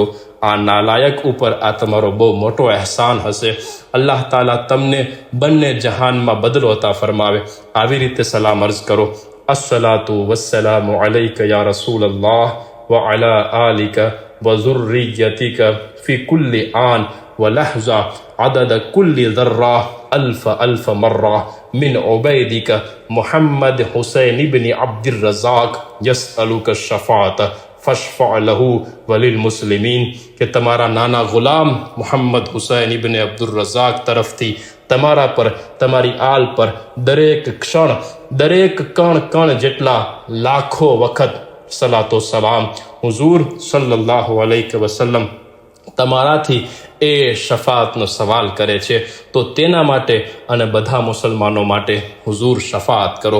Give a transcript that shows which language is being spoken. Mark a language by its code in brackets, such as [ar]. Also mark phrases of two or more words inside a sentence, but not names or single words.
[gu] આ નાલાયક ઉપર આ તમારો બહુ મોટો અહેસાન હશે. અલ્લાહ તાલા તમને બંને જહાનમાં બદલો અતા ફરમાવે. આવી રીતે સલામ અર્ઝ કરો. [ar] الصلاة والسلام عليك يا رسول الله وعلى آلك وذريتك في كل آن ولحظة عدد كل ذرة ألف مرة من عبيدك محمد حسين بن عبد الرزاق يسألك الشفاعة فاشفع له وللمسلمين. [gu] کہ તમારા નાના ગુલામ મોહમ્મદ હુસૈન ઇબ્ન અબ્દુર રઝાક તરફથી તમારા પર, તમારી આલ પર દરેક ક્ષણ, દરેક કણ જેટલા લાખો વખત સલાતો સલામ. હુઝુર [ar] صلى الله عليه وسلم [gu] તમારાથી એ શફાઅતનો સવાલ કરે છે તો તેના માટે અને બધા મુસલમાનો માટે હુઝુર શફાઅત કરો.